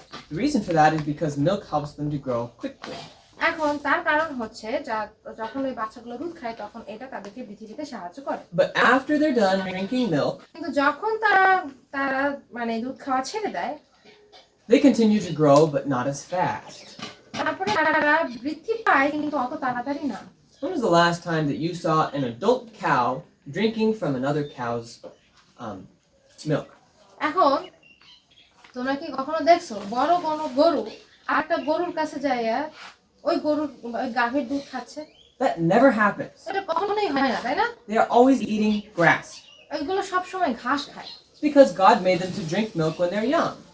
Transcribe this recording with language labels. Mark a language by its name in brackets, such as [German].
[English] The reason for that is because milk helps them to grow quickly. [Bangla] এখন তার কারণ হচ্ছে যখন ওই বাচ্চাগুলো দুধ খায় তখন এটা তাদেরকে বৃদ্ধি পেতে সাহায্য করে। [English] But after they're done drinking milk, [Bangla] কিন্তু যখন তারা মানে দুধ খাওয়া ছেড়ে দেয় [English] they continue to grow, but not as fast. [Bangla] তারপরে তারা বৃদ্ধি পায় কিন্তু অত তাড়াতাড়ি না। [English] When was the last time that you saw an adult cow drinking from another cow's milk? [Bangla] এখন তোমরা কি কখনো দেখছো বড় কোনো গরু আর একটা গরুর কাছে যাইয়া ওই গরুর গাভীর দুধ খাচ্ছে? [English] That never happens. [Bangla] এটা কখনোই হয় না, তাই না? [English] They are always eating grass. [Bangla] ওইগুলো সব সময় ঘাস খায়। [English] It's because God made them to drink milk when they're young.